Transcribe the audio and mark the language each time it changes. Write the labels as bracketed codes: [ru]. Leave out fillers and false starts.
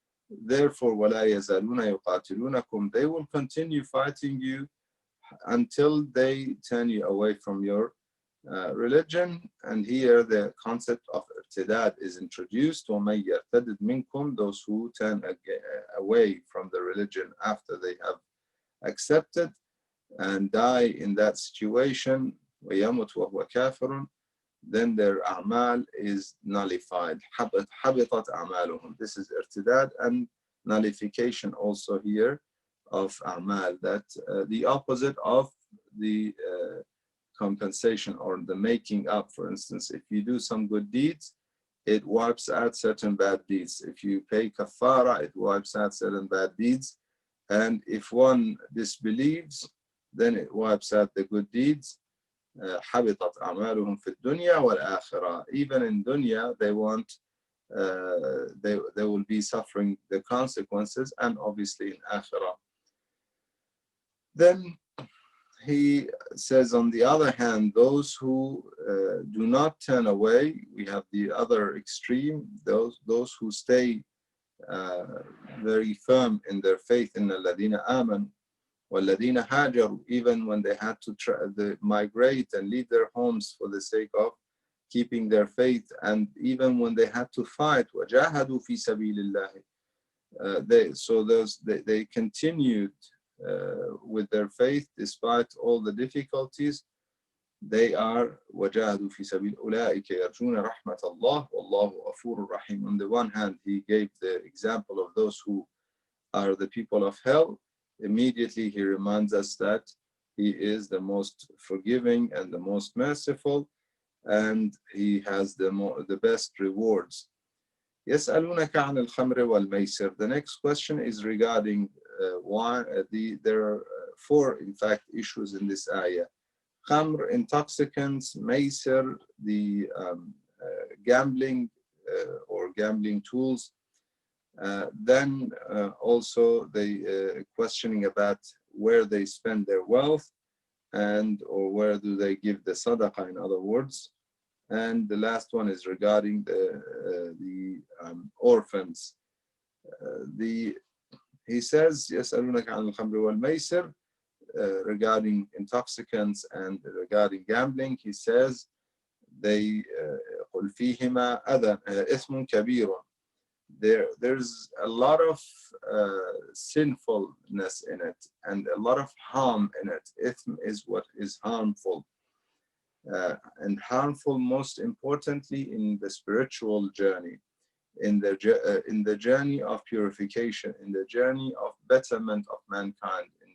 [en] Therefore, [ar] وَلَا يَزَالُونَ يُقَاتِلُونَكُمْ. [en] They will continue fighting you until they turn you away from your religion. And here the concept of irtidad is introduced. [ar] وَمَن يَرْتَدِدْ مِنْكُمْ. [en] Those who turn away from the religion after they have accepted and die in that situation, [ar] وَيَمُتْ وَهُوَ كَافِرٌ, [en] then their a'mal is nullified. [ar] حَبِطَتْ أَعْمَالُهُم. [en] This is irtidad and nullification also here of a'mal, that the opposite of the compensation or the making up. For instance, if you do some good deeds, it wipes out certain bad deeds. If you pay kafara, it wipes out certain bad deeds. And if one disbelieves, then it wipes out the good deeds. [ar] حبطت أعمالهم في الدنيا والآخرة. [en] Even in dunya, they want, they will be suffering the consequences, and obviously in akhirah. Then he says, on the other hand, those who do not turn away, we have the other extreme, those who stay very firm in their faith, in [ar] الذين آمنوا وَالَّذِينَ هَاجَرُوا, [en] even when they had to migrate and leave their homes for the sake of keeping their faith, and even when they had to fight, [ar] وَجَاهَدُوا فِي سَبِيلِ اللَّهِ. [en] They continued with their faith despite all the difficulties. They are [ar] وَجَاهَدُوا فِي سَبِيلِ أُولَٰئِكَ يَرْجُونَ رَحْمَةَ اللَّهِ وَاللَّهُ غَفُورٌ رَحِيمٌ. [en] On the one hand, he gave the example of those who are the people of hell. Immediately he reminds us that he is the most forgiving and the most merciful, and he has the best rewards. [ar] يَسْأَلُونَكَ عَنِ الْخَمْرِ وَالْمَيْسِرِ. [en] The next question is regarding why there are 4, in fact, issues in this ayah. Khamr, intoxicants; Maysir, the gambling or gambling tools. Then also the questioning about where they spend their wealth, or where do they give the sadaqah, in other words. And the last one is regarding the orphans. He says, [ar] يَسْأَلُونَكَ عَنِ الْخَمْرِ وَالْمَيْسِرِ, [en] regarding intoxicants and regarding gambling. He says, they [ar] قُلْ فِيهِمَا أَذًى إِثْمٌ كَبِيرٌ. [en] There's a lot of sinfulness in it and a lot of harm in it. Ithm is what is harmful. And harmful, most importantly, in the spiritual journey, in the journey of purification, in the journey of betterment of mankind, in